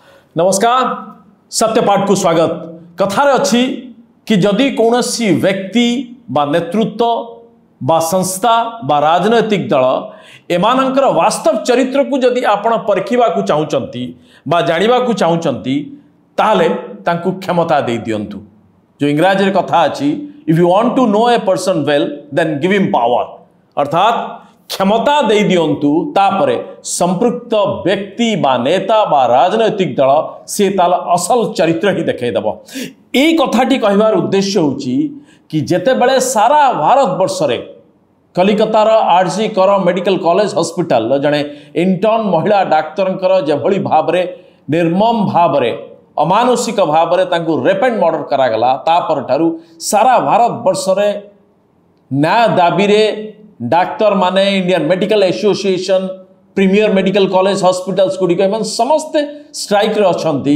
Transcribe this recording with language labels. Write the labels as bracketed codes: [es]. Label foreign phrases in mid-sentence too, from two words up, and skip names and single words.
[or] ନମସ୍କାର ସତ୍ୟପାଠକୁ ସ୍ୱାଗତ। କଥାରେ ଅଛି କି ଯଦି କୌଣସି ବ୍ୟକ୍ତି ବା ନେତୃତ୍ୱ ବା ସଂସ୍ଥା ବା ରାଜନୈତିକ ଦଳ ଏମାନଙ୍କର ବାସ୍ତବ ଚରିତ୍ରକୁ ଯଦି ଆପଣ ପରଖିବାକୁ ଚାହୁଁଛନ୍ତି ବା ଜାଣିବାକୁ ଚାହୁଁଛନ୍ତି ତାହାହେଲେ ତାଙ୍କୁ କ୍ଷମତା ଦେଇ ଦିଅନ୍ତୁ। ଯେଉଁ ଇଂରାଜୀରେ କଥା ଅଛି, [en] If you want to know a person well then give him power, [or] ଅର୍ଥାତ୍ କ୍ଷମତା ଦେଇ ଦିଅନ୍ତୁ ତାପରେ ସମ୍ପୃକ୍ତ ବ୍ୟକ୍ତି ବା ନେତା ବା ରାଜନୈତିକ ଦଳ ସେ ତାଙ୍କ ଅସଲ ଚରିତ୍ର ହିଁ ଦେଖାଇ ଦେବ। ଏହି କଥାଟି କହିବାର ଉଦ୍ଦେଶ୍ୟ ହେଉଛି କି ଯେତେବେଳେ ସାରା ଭାରତ ବର୍ଷରେ କଲିକତାର ଆରଜି କର ମେଡିକାଲ କଲେଜ ହସ୍ପିଟାଲ ଯେଉଁଠି ଇଣ୍ଟର୍ନ ମହିଳା ଡାକ୍ତର ଯେଉଁଭଳି ଭାବରେ ନିର୍ମମ ଭାବରେ ଅମାନୁଷିକ ଭାବରେ ତାଙ୍କୁ [en] rape and murder [or] କରାଗଲା ତାପରଠାରୁ ସାରା ଭାରତ ବର୍ଷରେ ନ୍ୟାୟ ଦାବିରେ ଡାକ୍ତର ମାନେ ଇଣ୍ଡିଆନ ମେଡିକାଲ ଆସୋସିଏସନ [en] premier medical college hospitals [or] ଗୁଡ଼ିକ ସମସ୍ତେ ଷ୍ଟ୍ରାଇକରେ ଅଛନ୍ତି।